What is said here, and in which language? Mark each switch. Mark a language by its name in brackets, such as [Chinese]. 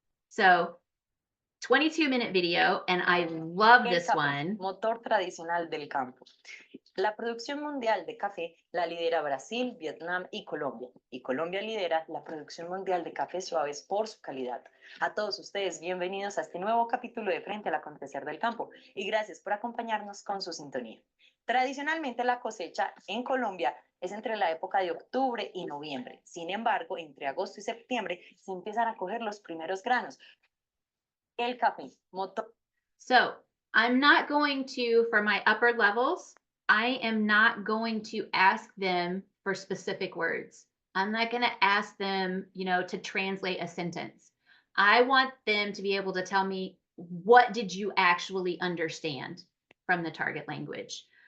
[English] So 22-minute video, and I love this one. [Spanish] Motor tradicional del campo. La producción mundial de café la lidera Brasil, Vietnam y Colombia. Y Colombia lidera la producción mundial de cafés suaves por su calidad. A todos ustedes, bienvenidos a este nuevo capítulo de Frente al Acontecer del Campo. Y gracias por acompañarnos con su sintonía. Tradicionalmente la cosecha en Colombia es entre la época de octubre y noviembre. Sin embargo, entre agosto y septiembre se empiezan a coger los primeros granos. El café, motor. [English] So I'm not going to, for my upper levels, I am not going to ask them for specific words. I'm not going to ask them, to translate a sentence. I want them to be able to tell me, what did you actually understand from the target language?